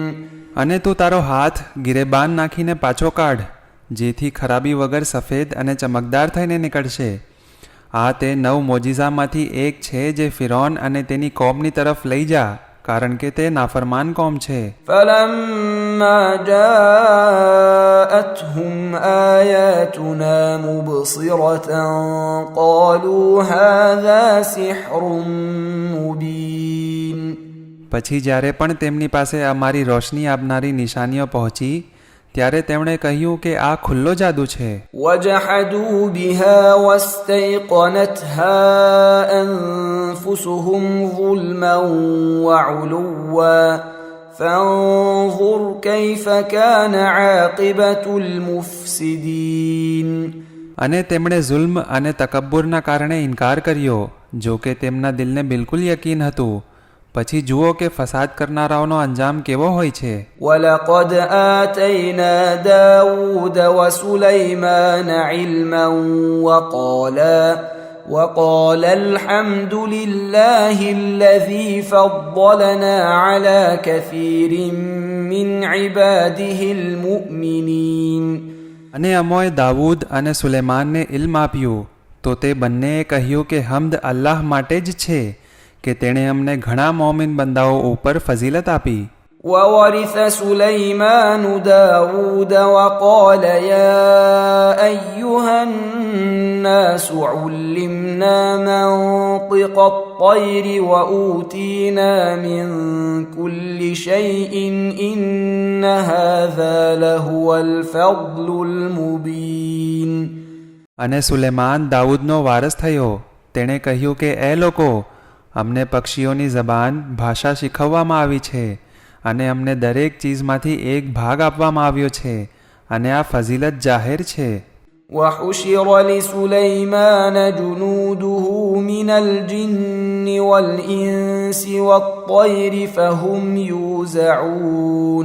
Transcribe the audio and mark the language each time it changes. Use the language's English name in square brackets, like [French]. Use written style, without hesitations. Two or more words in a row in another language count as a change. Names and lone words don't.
[Gujarati] અને તું તારો હાથ ગિરેબાન નાખીને પાછો કાઢ જેથી ખરાબી વગર સફેદ અને ચમકદાર થઈને નીકળશે. આ તે 9 મોજીઝામાંથી એક છે જે ફિરૌન અને તેની કોમની તરફ લઈ જા કારણ કે તે નાફરમાન કોમ છે. [Arabic] فلما جاءتهم آياتنا مبصرة قالوا هذا سحر مبين. [Gujarati] પછી જ્યારે પણ તેમની પાસે અમારી રોશની આપનારી નિશાનીઓ પહોંચી ત્યારે તેમણે કહ્યું કે આ ખુલ્લો જાદુ છે. [Arabic] وجحدوا بها واستيقنتها أنفسهم ظلما وعلوا فانظر كيف كان عاقبة المفسدين. [Gujarati] અને તેમણે જુલ્મ અને તકબ્બુરના કારણે ઇનકાર કર્યો, જો કે તેમના દિલને બિલકુલ યકીન હતું. પછી જુઓ કે ફસાદ કરનારાઓનો અંજામ કેવો હોય છે. [Arabic] ولقد آتينا داود وسليمان علما وقال الحمد لله الذي فضلنا على كثير من عباده المؤمنين. [Gujarati] અને અમોએ દાઉદ અને સુલેમાનને ઇલ્મ આપ્યું તો તે બંનેએ કહ્યું કે હમ્દ અલ્લાહ માટે જ છે કે તેણે અમને ઘણા મોમિન બંદાઓ ઉપર ફઝીલત આપી. [Arabic] وورث سليمان داود وقال يا أيها الناس علمنا منطق الطير وأوتينا من كل شيء إن هذا لهو الفضل المبين. [Gujarati] અને સુલેમાન દાઉદનો વારસ થયો. તેણે કહ્યું કે એ લોકો, અમને પક્ષીઓની જબાન ભાષા શીખવવામાં આવી છે અને અમને દરેક ચીજમાંથી એક ભાગ આપવામાં આવ્યો છે અને આ ફઝીલત જાહેર છે. [Arabic] وحشر لسليمان جنوده من الجن والإنس والطير فهم يوزعون.